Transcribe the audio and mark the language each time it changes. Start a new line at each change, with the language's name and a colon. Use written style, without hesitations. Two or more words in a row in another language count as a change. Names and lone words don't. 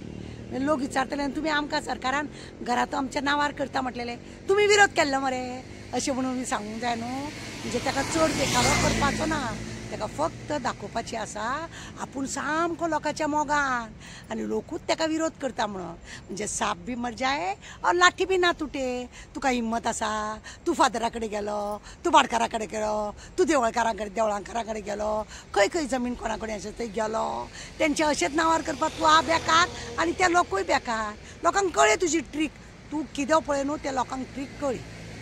Konkani: लोक विचारतले तुमी आमकां सरकारान घराचो आमच्या नांवार करता म्हटलेले तुमी विरोध केल्लो मरे अशें म्हणून सांगूंक जाय न्हू. म्हणजे ताका चड देखावो करपाचो ना, ताका फक्त दाखोवपाची आसा आपूण सामको लोकांच्या मोगान आनी लोकूच ताका विरोध करता म्हणून.
Hindi: म्हणजे साप बी मर जाए और लाठी बी ना तुटे.
Konkani: तुका हिम्मत आसा, तूं फादरा कडेन गेलो, तूं भाटकारा कडेन गेलो, तूं देवळांकारा कडेन गेलो, खंय जमीन कोणा कडेन आसा थंय गेलो, तेंचे अशेंच नांवार करपाक तूं आ बेकार आनी ते लोकूय बेकार. लोकांक कळ्ळें तुजी ट्रीक. तूं कितें पळय न्हू ते लोकांक ट्रीक कळ्ळी.